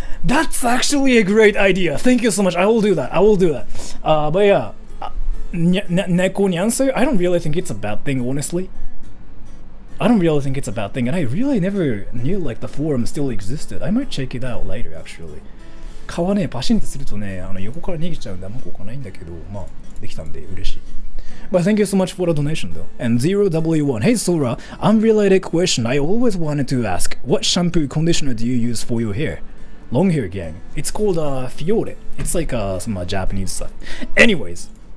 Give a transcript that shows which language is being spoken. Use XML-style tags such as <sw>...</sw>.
<en>That's actually a great idea. Thank you so much. I will do that. But yeah, Neko Nyanser, I don't really think it's a bad thing, honestly. I don't really think it's a bad thing, and I really never knew like the forum still existed. I might check it out later, actually.</en> <ja>皮ね、パシンってするとね、横から逃げちゃうんであんま効果ないんだけど、まあ、できたんで嬉しい。</ja> <en>But thank you so much for the donation though. And 0W1, hey Sora, unrelated question. I always wanted to ask, what shampoo conditioner do you use for your hair? Long hair gang. It's called Fiore. It's like some Japanese stuff. Anyways.</en>